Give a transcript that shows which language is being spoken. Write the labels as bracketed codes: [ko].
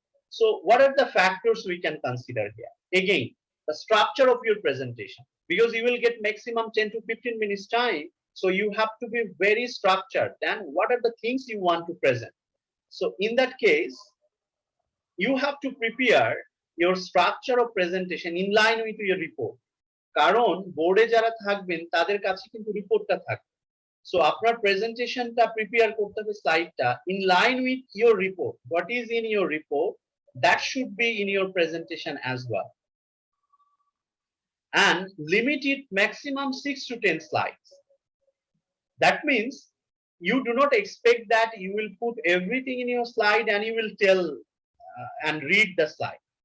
[en] So what are the factors we can consider here? Again, the structure of your presentation, because you will get maximum 10 to 15 minutes time. So you have to be very structured. Then what are the things you want to present? So in that case, you have to prepare your structure of presentation in line with your report. [bn] কারণ বোর্ডে যারা থাকবেন তাদের কাছে কিন্তু রিপোর্টটা থাকবে। So আপনার প্রেজেন্টেশনটা প্রিপেয়ার করতে হবে, স্লাইডটা [en] in line with your report. What is in your report, that should be in your presentation as well. And limit it maximum 6 to 10 slides. That means you do not expect that you will put everything in your slide and you will tell and read the slide.